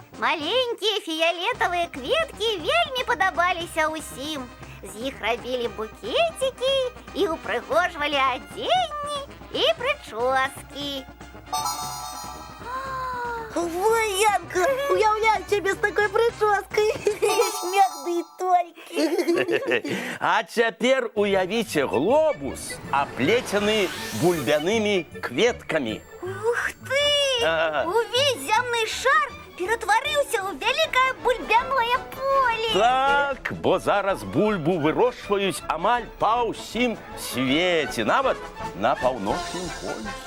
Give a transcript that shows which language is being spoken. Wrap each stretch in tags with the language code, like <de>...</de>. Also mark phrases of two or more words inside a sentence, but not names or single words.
<be>Маленькія фіялетавыя кветкі вельмі падабаліся ўсім. З іх рабілі букетики і упрыгожвалі адзенні і прычоскі.</be> <ru>Ой, Янка, уявляю тебе с такой прической. Смех да и только.</ru> <be>А цяпер уявіце глобус, аплецены бульбянымі кветкамі.</be> <ru>Ух ты! А.</ru> <be>Увесь зямны шар ператварыўся ў вялікае бульбяное поле. Так, бо зараз бульбу вырошчваюць амаль па ўсім свеце, нават на паўночным полюсе.</be>